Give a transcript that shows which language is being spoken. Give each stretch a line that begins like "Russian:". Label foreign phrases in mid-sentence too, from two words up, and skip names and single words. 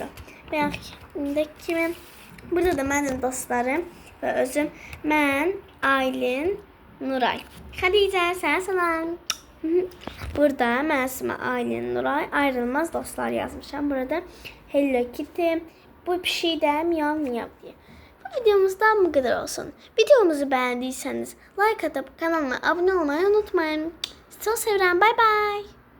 Azerbaijani: Bəyəndəki kimi burada da mənim dostlarım və özüm mən, Aylin, Nuray. Xədicə, sənə salam. Burada mənim Aylin, Nuray ayrılmaz dostlar yazmışam. Burada Hello Kitty. Bu pişik də miyav miyav diye.
Turkish: Bu videomuzdan bu kadar olsun. Videomuzu beğendiyseniz like atıp kanalıma abone olmayı unutmayın. Sizi çok seviyorum. Bye bye.